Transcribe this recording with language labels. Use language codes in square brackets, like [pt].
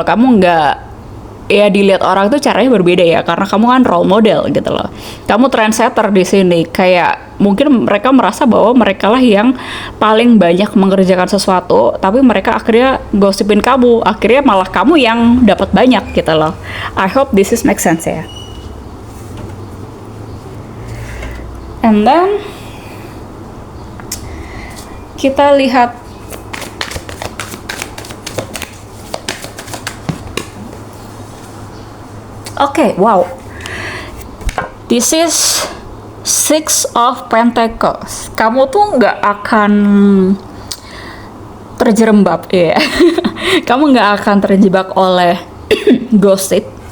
[id] Kamu nggak, ya dilihat orang tuh caranya berbeda ya, karena kamu kan role model gitu loh. Kamu trendsetter di sini, kayak mungkin mereka merasa bahwa mereka lah yang paling banyak mengerjakan sesuatu, tapi mereka akhirnya gosipin kamu, akhirnya malah kamu yang dapat banyak gitu loh. [en] I hope this is make sense ya. And then [id] kita lihat [en] okay, wow. This is Six of Pentacles. [id] Kamu tuh nggak akan terjerembab ya. Kamu nggak akan terjebak oleh gosip.